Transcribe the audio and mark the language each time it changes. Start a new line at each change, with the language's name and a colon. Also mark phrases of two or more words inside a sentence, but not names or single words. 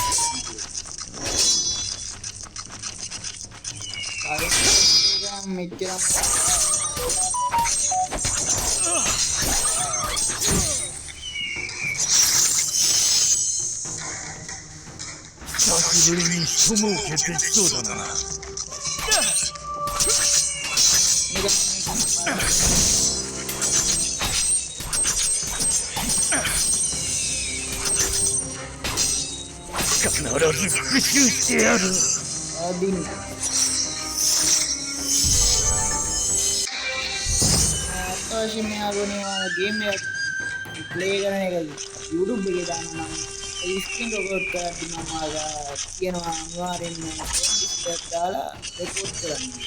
Sinhala: මෙච්චර
Japanese: 久しぶりに人も受けてきそうだな。必ず復讐してやる。
Sinhala: අවශ්‍ය මේ ආගෝනේ ගේම් එක ප්ලේ කරන එක YouTube එකේ දානවා නම් ඒ
English: screen record
Sinhala: කරලා මම කියනවා අනිවාර්යෙන්ම ඩිස්ක්‍රිප්ට් දාලා රෙකෝඩ් කරන්න.